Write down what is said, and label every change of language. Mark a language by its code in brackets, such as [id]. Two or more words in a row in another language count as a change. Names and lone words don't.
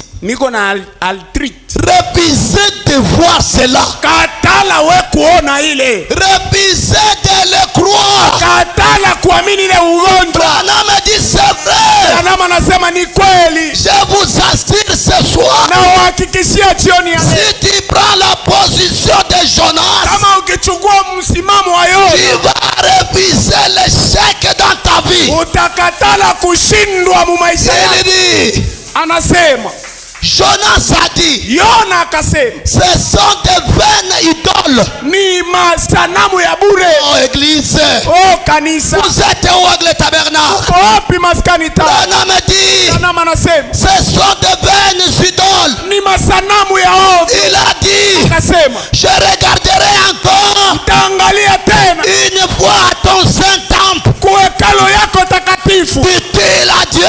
[sw] Niko na arthrite. [fr] Refusez de voir cela. [sw] Katala we kuona ile. [fr] Refusez de le croire. [sw] Katala kuamini ile ugonjwa. [fr] Branham dit c'est vrai. [sw] Branham anasema ni kweli. [fr] Je vous assure ce soir. [sw] Na uhakikishia jioni ya leo. [fr] Si tu prends la position de Jonas, [sw] kama ukichukua msimamo wa Yona, [fr] tu vas refuser l'échec dans ta vie. [sw] Utakatala kushindwa mu maisha yako. Anasema [fr] Jonas a dit, [sw] Yona akasema, [fr] ce sont des vaines idoles. [sw] Ni masanamu ya bure. [fr] Oh église. [sw] Oh kanisa. [fr] Vous êtes où avec le tabernacle? [sw] Wapi maskani ta? [fr] Branham dit, [sw] Branham anasema, [fr] ce sont des vaines idoles. idole. Il a dit, je regarderai encore une fois à ton saint temple. Dit-il à Dieu.